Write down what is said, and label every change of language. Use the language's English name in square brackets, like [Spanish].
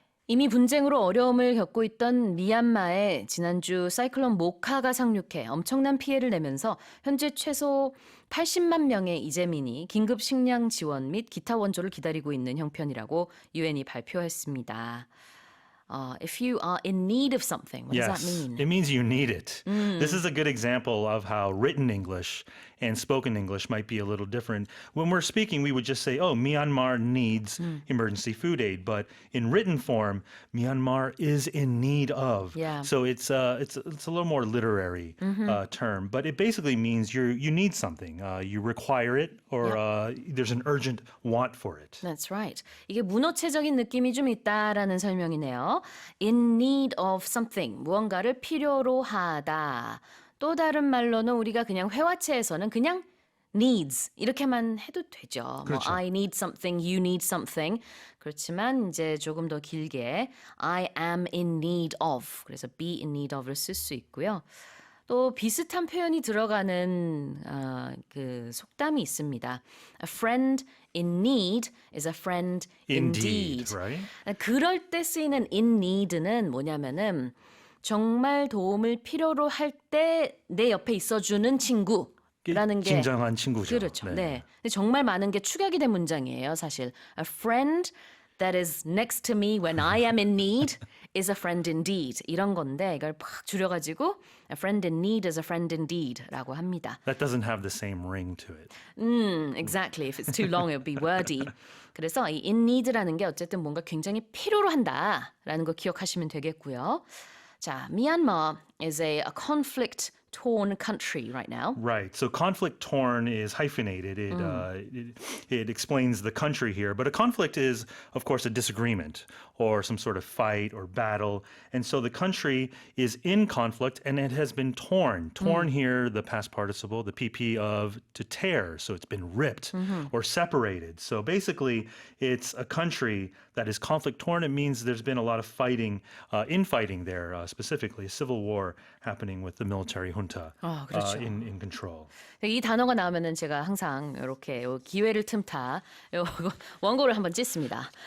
[Korean] 이미 분쟁으로 어려움을 겪고 있던 미얀마에 지난주 사이클론 모카가 상륙해 엄청난 피해를 내면서 현재 최소 80만 명의 이재민이 긴급 식량 지원 및 기타 원조를 기다리고 있는 형편이라고 유엔이 발표했습니다. [English] If you are in need of something, what does that mean? It means you need it. This is a good example of how written English and spoken English might be a little different. When we're speaking, we would just say, oh, Myanmar needs emergency food aid. But in written form, Myanmar is in need of. Yeah. So it's a little more literary term. But it basically means you need something. You require it or there's an urgent want for it. That's right. [Korean] 이게 문어체적인 느낌이 좀 있다라는 설명이네요. [English] In need of something, [Korean] 무언가를 필요로 하다. 또 다른 말로는 우리가 그냥 회화체에서는 그냥 needs 이렇게만 해도 되죠. 그렇죠. [English] 뭐 I need something, you need something. [Korean] 그렇지만 이제 조금 더 길게 [English] I am in need of. [Korean] 그래서 be in need of를 쓸 수 있고요. 또 비슷한 표현이 들어가는 그 속담이 있습니다. [English] A friend in need is a friend indeed. right? [Korean] 그럴 때 쓰이는 in need는 뭐냐면은 정말 도움을 필요로 할 때 내 옆에 있어주는 친구라는 게 진정한 친구죠. 그렇죠. 네. 근데 정말 많은 게 축약이 된 문장이에요, 사실. [English] A friend that is next to me when I am in need is a friend indeed. [Korean] 이런 건데 이걸 팍 줄여가지고 [English] a friend in need is a friend indeed [Korean] 라고 합니다. [English] That doesn't have the same ring to it. Exactly. If it's too long, it would be wordy. [Korean] 그래서 이 in need라는 게 어쨌든 뭔가 굉장히 필요로 한다라는 거 기억하시면 되겠고요. [English] 자, Myanmar is a conflict-torn country right now. Right. So conflict torn is hyphenated. It explains the country here. But a conflict is, of course, a disagreement or some sort of fight or battle. And so the country is in conflict and it has been torn. Torn here, the past participle, the PP of to tear. So it's been ripped or separated. So basically, it's a country that is conflict torn. It means there's been a lot of fighting, infighting there, specifically a civil war happening with the military junta [Korean] 그렇죠. [English] in control. [Korean] 이 단어가 나오면은 제가 항상 이렇게 기회를 틈타 요거 원고를 한번 찢습니다.